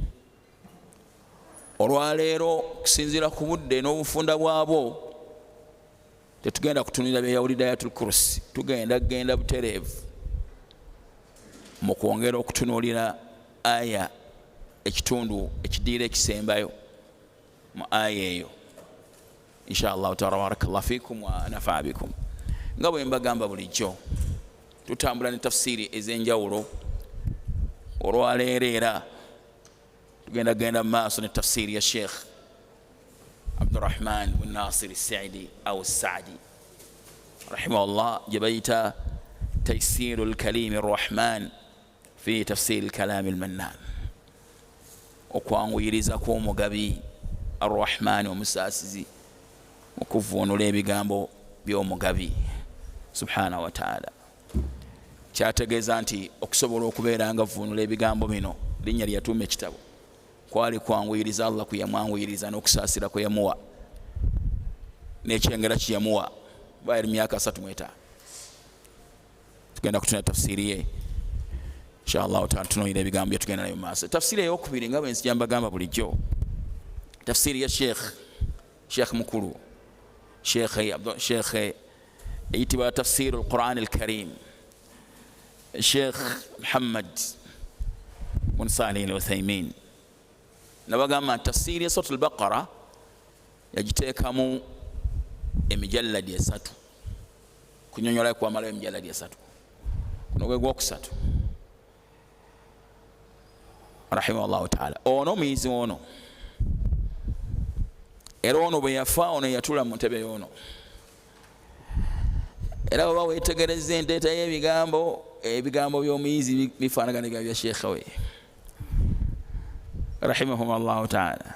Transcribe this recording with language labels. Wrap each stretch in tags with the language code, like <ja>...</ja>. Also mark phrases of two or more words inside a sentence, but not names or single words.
<lg>Olwaleero okusinziira ku budde n'obufunda bwabwo tetugenda kutunulira byeyawulidde Ayatul Kursi, tugenda butereevu mu kwongera okutunuulira aya ekitundu ekidiira ekisembayo mu aya eyo</lg> <ar>إن شاء الله تعالى. بارك الله فيكم ونفع بكم.</ar> <lg>Nga bwe mbagamba bulijjo tutambula ne tafsiri ez'enjawulo. Olwaleero era tugenda mu maaso ne tafsiri ya Sheikh Rahman bin Nasir Saidi au Saadi rahimahullah gye bayita Taysiru al-Kalim ar-Rahman fi tafsir al-Kalam al-Mannan. Okwanguyiriza kw'omugabi ar-Rahman omusaasizi mu kuvuunula ebigambo by'omugabi</lg> <ar>سبحانه وتعالى.</ar> <lg>Kyategeeza nti okusobola okubeera nga vuunula ebigambo bino linnya lye yatuuma ekitabo kwali kwanguyiriza Allah kwe yamwanguyiriza n'okusaasira kwe yamuwa n'ekyengera kye yamuwa bayali myaka 35. Tugenda kutuna tafsiri ye</lg> <ar>إن شاء الله تعالى</ar> <lg>tunoyira ebigambo bye tugenda nayo maaso. Tafsiri ey'okubiri nga bwe nzija mbagamba bulijjo tafsiri ya Sheikh mukulu Sheikh eyitibwa tafsiru al-Quran al-Karim Sheikh Muhammad bin Salih al-Uthaymin. Nabagamba tafsiri ya Suratul Baqara yagiteekamu emijalladi 3 kunyonyola kwamala emijalladi 3 kuno gwe gwokusatu</lg> <ar>رحمه الله تعالى.</ar> <lg>Ono muyizi ono era ono bwe yafa ono yatula mu ntebe y'ono era baba wetegereza enteeta ebigambo by'omuyizi bifaanagana bya Sheikh we</lg> <ar>رحمهم الله تعالى.</ar>